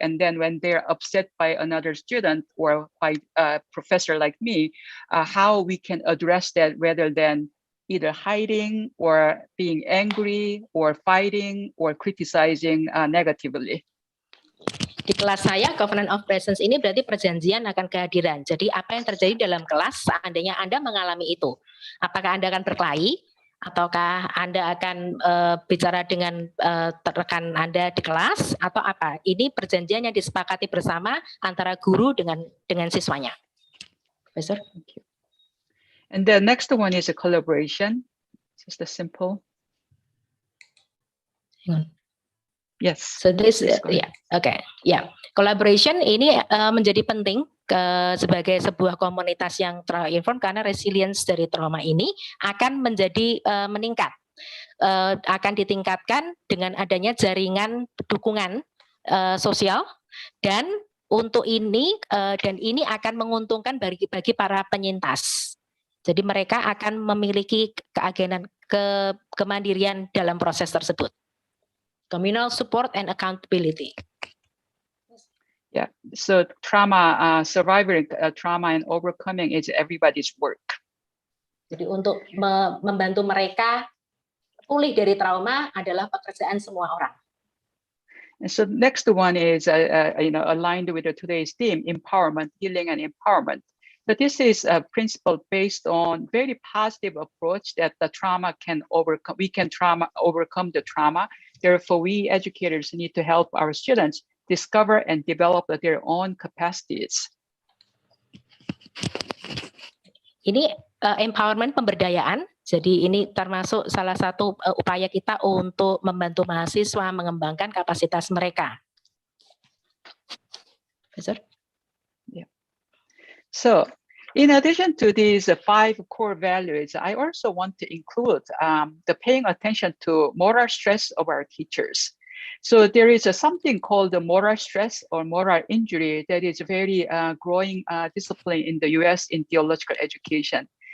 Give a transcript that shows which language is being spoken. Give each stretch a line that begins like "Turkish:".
English: And then when they're upset by another student or by a professor like me, how we can address that rather than either hiding or being angry or fighting or criticizing negatively.
Indonesian: Di kelas saya, Covenant of Presence ini berarti perjanjian akan kehadiran. Jadi apa yang terjadi dalam kelas seandainya Anda mengalami itu? Apakah Anda akan berkelahi? Ataukah Anda akan bicara dengan rekan Anda di kelas? Atau apa? Ini perjanjian yang disepakati bersama antara guru dengan siswanya.
English: Professor? And the next one is a collaboration. Just a simple. Hang on. Yes. So this,
Indonesian: collaboration ini menjadi penting sebagai sebuah komunitas yang trauma-informed karena resilience dari trauma ini akan menjadi meningkat, akan ditingkatkan dengan adanya jaringan dukungan sosial dan untuk ini dan ini akan menguntungkan bagi para penyintas. Jadi mereka akan memiliki keagenan, kemandirian dalam proses tersebut.
English: Communal support and accountability. Yeah, so trauma, surviving trauma and overcoming is everybody's work.
Indonesian: Jadi untuk membantu mereka pulih dari trauma adalah pekerjaan semua orang.
English: And so next one is aligned with today's theme, empowerment, healing and empowerment. But this is a principle based on very positive approach that the trauma can overcome. We can overcome the trauma. Therefore, we educators need to help our students discover and develop their own capacities.
Indonesian: Ini empowerment, pemberdayaan. Jadi ini termasuk salah satu upaya kita untuk membantu mahasiswa mengembangkan kapasitas mereka.
English: Professor? Yeah. So, in addition to these 5 core values, I also want to include the paying attention to moral stress of our teachers. So there is something called the moral stress or moral injury that is a very growing discipline in the US in theological education.